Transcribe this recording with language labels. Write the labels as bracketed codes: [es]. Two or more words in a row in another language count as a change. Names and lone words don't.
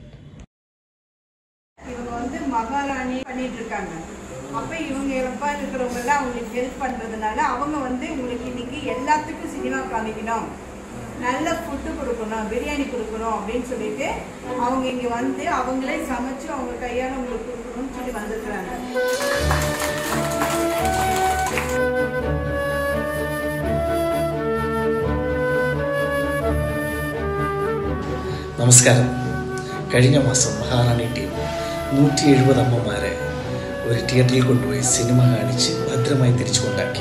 [ta] இவங்க வந்து மகாராணி பண்ணிட்டு இருக்காங்க. அப்ப இவங்க எப்பா இருக்கிறவங்க எல்லாம் அவங்களுக்கு ஹெல்ப் பண்றதுனால அவங்க வந்து உங்களுக்கு இன்னைக்கு எல்லாத்துக்கும் சினிமா காமிக்கணும், நல்ல ஃபுட்டு கொடுக்கணும், பிரியாணி கொடுக்கணும் அப்படின்னு சொல்லிட்டு அவங்க இங்க வந்து அவங்களே சமைச்சு அவங்க கையால உங்களுக்கு கொடுக்கணும்னு சொல்லி வந்திருக்கிறாங்க. [ml] നമസ്കാരം. കഴിഞ്ഞ മാസം മഹാറാണി ടീം 170 അമ്മമാരെ ഒരു തിയേറ്ററിൽ കൊണ്ടുപോയി സിനിമ കാണിച്ച് ഭദ്രമായി തിരിച്ചു കൊണ്ടാക്കി.